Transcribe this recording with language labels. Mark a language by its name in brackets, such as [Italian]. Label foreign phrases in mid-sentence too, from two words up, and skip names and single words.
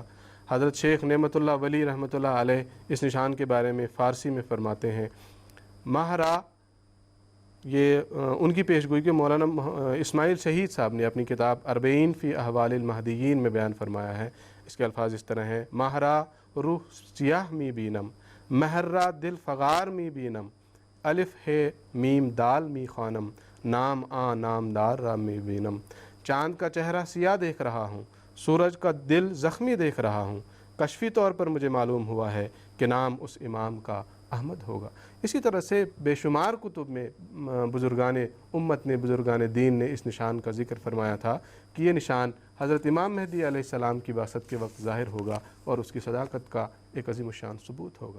[Urdu] حضرت شیخ نعمت اللہ ولی رحمۃ اللہ علیہ اس نشان کے بارے میں فارسی میں فرماتے ہیں: ماہرہ، یہ ان کی پیشگوئی کے مولانا اسماعیل شہید صاحب نے اپنی کتاب اربعین فی احوال المہدیین میں بیان فرمایا ہے۔ اس کے الفاظ اس طرح ہیں: [Persian] ماہرہ روح سیاہ می بینم، مہرہ دل فغار می بینم، الف ہے میم دال می خوانم، نام نامدار را می بینم۔ [Urdu] چاند کا چہرہ سیاہ دیکھ رہا ہوں، سورج کا دل زخمی دیکھ رہا ہوں، کشفی طور پر مجھے معلوم ہوا ہے کہ نام اس امام کا احمد ہوگا۔ اسی طرح سے بے شمار کتب میں بزرگان امت نے، بزرگان دین نے اس نشان کا ذکر فرمایا تھا کہ یہ نشان حضرت امام مہدی علیہ السلام کی بعثت کے وقت ظاہر ہوگا اور اس کی صداقت کا ایک عظیم الشان ثبوت ہوگا۔